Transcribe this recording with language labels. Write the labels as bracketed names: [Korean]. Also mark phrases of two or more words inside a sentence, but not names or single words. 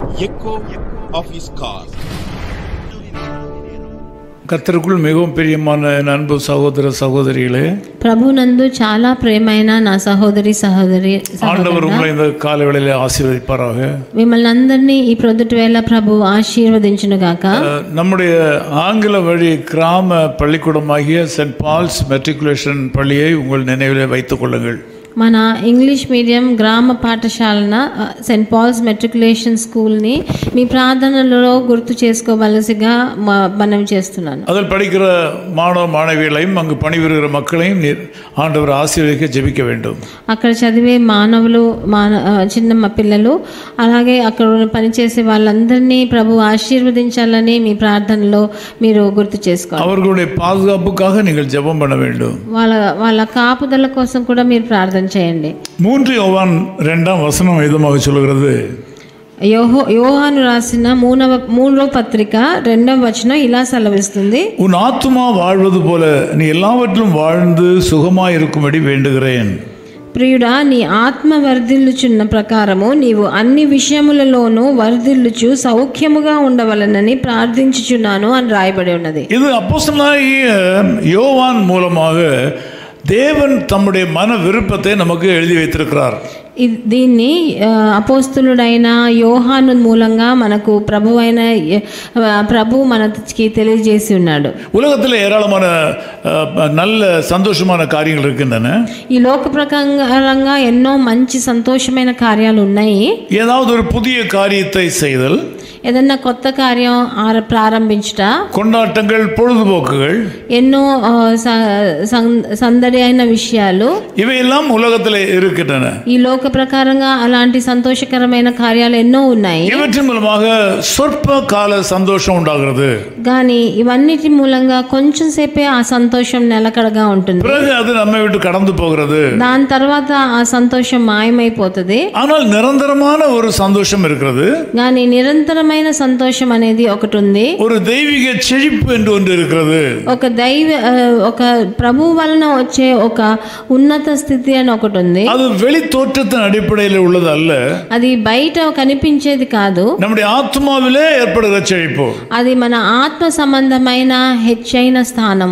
[English] echo of his call. [Tamil] கர்த்தருக்குள் மிகவும் பிரியமான அன்பு சகோதர சகோதரிகளே, [Telugu] ప్రభునందు చాలా ప్రియమైన నా సహోదరి [Tamil] ஆண்டவர் உங்களை இந்த காலவேளையிலே ஆசீர்வதிப்பாராக. [Telugu] మిమ్మల్ని అందరినీ ఈ ప్రొద్దుటి వేళ ప్రభు ఆశీర్వదించును గాక. [Tamil] நம்முடைய ஆங்கில வழி கிராம பள்ளிக்கூடமாகிய சென்ட் பால்ஸ் மெட்ரிகுலேஷன் பள்ளியை உங்கள் நினைவிலே வைத்துக் கொள்ளுங்கள். [Telugu] మన ఇంగ్లీష్ మీడియం గ్రామ పాఠశాలన సెయింట్ పాల్స్ మెట్రికులేషన్ స్కూల్ని మీ ప్రార్థనలలో గుర్తు చేసుకోవలసిగా మనవి చేస్తున్నాను. [Tamil] அதில் படிக்கிற மாணவ மாணவிகளையும் அங்கு பணிபுரிகிற மக்களையும் ஆண்டவர் ஆசீர்வதிக்க ஜெபிக்க வேண்டும். [Telugu] అక్కడ చదివే మానవులు చిన్న పిల్లలు అలాగే అక్కడ పనిచేసే వాళ్ళందరినీ ప్రభు ఆశీర్వదించాలని మీ ప్రార్థనలో మీరు గుర్తు చేసుకోవాలి. [Tamil] அவர்களுடைய பாதுகாப்புக்காக நீங்கள் ஜெபம் பண்ண வேண்டும். [Telugu] వాళ్ళ కాపుదల కోసం కూడా మీరు ప్రార్థన చేయండి. [Tamil] 3 யோவான் 2ஆம் வசனம் விதமாக சொல்கிறது, [Telugu] యోహాను రాసిన 3వ పత్రిక 2వ వచనం ఇలా సెలవిస్తుంది, [Tamil] உன் ஆத்துமா வாழ்வது போல நீ எல்லாவற்றிலும் வாழ்ந்து சுகமாய் இருக்கும்படி வேண்டுகிறேன். [Telugu] ప్రియుడా, నీ ఆత్మ వర్ధిల్లుచున్న ప్రకారము నీవు అన్ని విషయములలోనూ వర్ధిల్లుచు సౌఖ్యముగా ఉండవలనని ప్రార్థించుచున్నాను అని రాయబడి ఉన్నది. [Tamil] இது அப்போஸ்தலனாகிய யோவான் மூலமாக தேவன் தம்முடைய மன விருப்பத்தை நமக்கு எழுதி வைத்திருக்கிறார். [Telugu] దీన్ని అపోస్తులుడైన యోహాను మూలంగా మనకు ప్రభు మనకి తెలియజేసి ఉన్నాడు. [Tamil] உலகத்தில் ஏராளமான நல்ல சந்தோஷமான காரியங்கள் இருக்கின்றன. [Telugu] ఈ లోక ప్రకారంగా ఎన్నో మంచి సంతోషమైన కార్యాలు ఉన్నాయి. [Tamil] ஏதாவது ஒரு புதிய காரியத்தை செய்தல், [Telugu] ఏదన్నా కొత్త కార్యం ప్రారంభించుట, [Tamil] கொண்டாட்டங்கள், பொழுதுபோக்குகள், [Telugu] ఎన్నో సందడి అయిన విషయాలు, [Tamil] இவையெல்லாம் உலகத்தில் இருக்கின்றன. [Telugu] ఈ లోక ప్రకారంగా అలాంటి సంతోషకరమైన కార్యాలు ఎన్నో ఉన్నాయి. [Tamil] இவற்றின் மூலமாக சொற்ப கால சந்தோஷம் உண்டாகிறது. [Telugu] కానీ ఇవన్నిటి మూలంగా కొంచెం సేపే ఆ సంతోషం నిలకడగా ఉంటుంది. [Tamil] பிறகு அது நம்மை விட்டு கடந்து போகிறது. [Telugu] దాని తర్వాత ఆ సంతోషం మాయమైపోతుంది. [Tamil] ஆனால் నిరంతరமான ஒரு சந்தோஷம் இருக்கிறது. [Telugu] కానీ నిరంతరమైన సంతోషం అనేది ఒకటి ఉంది. [Tamil] ஒரு தெய்வீக செழிப்பு என்று ஒன்று இருக்கிறது. [Telugu] ఒక ప్రభు వలన వచ్చే ఒక ఉన్నత స్థితి అని ఒకటి ఉంది. [Tamil] அது வெளி தோற்றத்தின் அடிப்படையில் உள்ளது அல்ல. [Telugu] అది బయట కనిపించేది కాదు. [Tamil] நம்முடைய ஆத்மாவிலே ஏற்படுகிற செழிப்பு. [Telugu] అది మన ఆత్మ సంబంధమైన హెచ్చైన స్థానము.